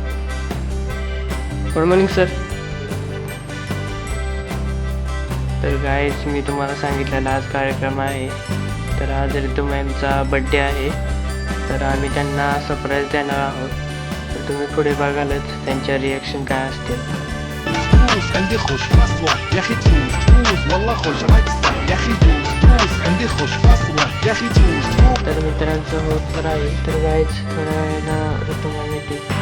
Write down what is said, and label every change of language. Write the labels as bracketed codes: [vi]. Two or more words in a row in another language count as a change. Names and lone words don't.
[en] good morning sir. [mr] तर गाईज मी तुम्हाला सांगितलेला आज कार्यक्रम आहे. तर आज ऋतू मॅमचा बड्डे आहे. तर आम्ही त्यांना सरप्राईज देणार आहोत. तर तुम्ही पुढे बघालच त्यांच्या रिॲक्शन काय असतील. [ar] عندي خوش فاصلة يا اخي توز والله خوش ما تستح يا اخي توز عندي خوش فاصلة يا اخي توز. [mr] तर मित्रांचं होत राहील. तर गाईज करायला ऋतू मॅम येते.